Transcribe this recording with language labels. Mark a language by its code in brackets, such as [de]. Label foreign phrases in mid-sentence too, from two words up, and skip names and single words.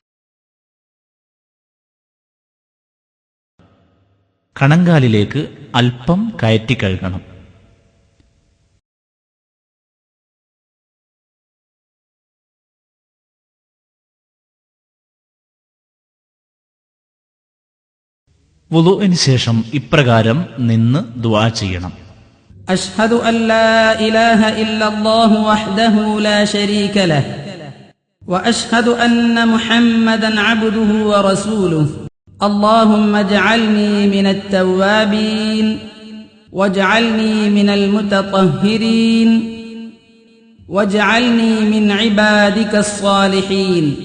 [ml] കണങ്കാലിലേക്ക് അല്പം കയറ്റി കഴുകണം. വുളുഇന് ശേഷം ഇപ്രകാരം നിന്ന് ദുആ ചെയ്യണം. [ar] أشهد أن لا إله إلا الله وحده لا شريك له وأشهد أن محمدا عبده ورسوله اللهم اجعلني من التوابين واجعلني من المتطهرين واجعلني من عبادك الصالحين